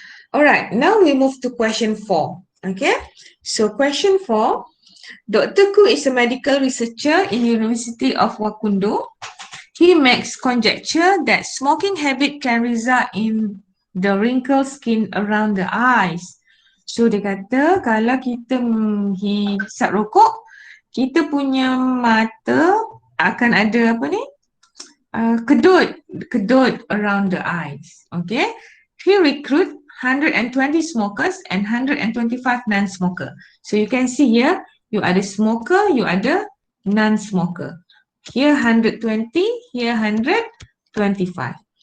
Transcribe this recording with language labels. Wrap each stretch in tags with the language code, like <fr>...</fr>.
<en>Alright, now we move to question 4. Okay, so question 4. Dr. Ku is a medical researcher in University of Wakundo. He makes conjecture that smoking habit can result in the wrinkled skin around the eyes.</en> <ms>So dia kata kalau kita hisap rokok, kita punya mata akan ada apa ni?</ms> <en>Kedut around the eyes. Okay. He recruit 120 smokers and 125 non-smoker. So you can see here, you ada smoker, you ada non-smoker. Here 120, here 125.</en>